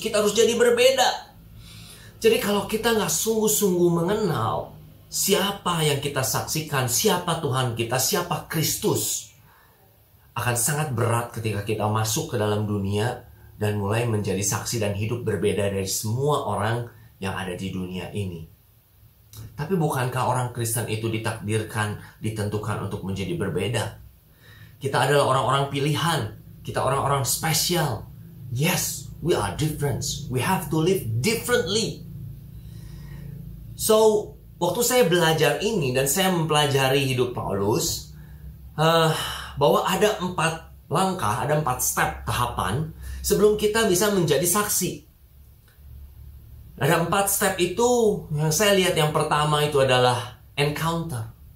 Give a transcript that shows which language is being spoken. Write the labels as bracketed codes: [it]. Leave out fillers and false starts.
[id] Kita harus jadi berbeda. Jadi kalau kita nggak sungguh-sungguh mengenal siapa yang kita saksikan, siapa Tuhan kita, siapa Kristus, akan sangat berat ketika kita masuk ke dalam dunia dan mulai menjadi saksi dan hidup berbeda dari semua orang yang ada di dunia ini. Tapi bukankah orang Kristen itu ditakdirkan, ditentukan untuk menjadi berbeda? Kita adalah orang-orang pilihan. Kita orang-orang spesial. [en] Yes, we are different. We have to live differently. [id] So, waktu saya belajar ini dan saya mempelajari hidup Paulus, bahwa ada 4 langkah, ada 4 step tahapan sebelum kita bisa menjadi saksi. Ada 4 step itu yang saya lihat. Yang pertama itu adalah encounter.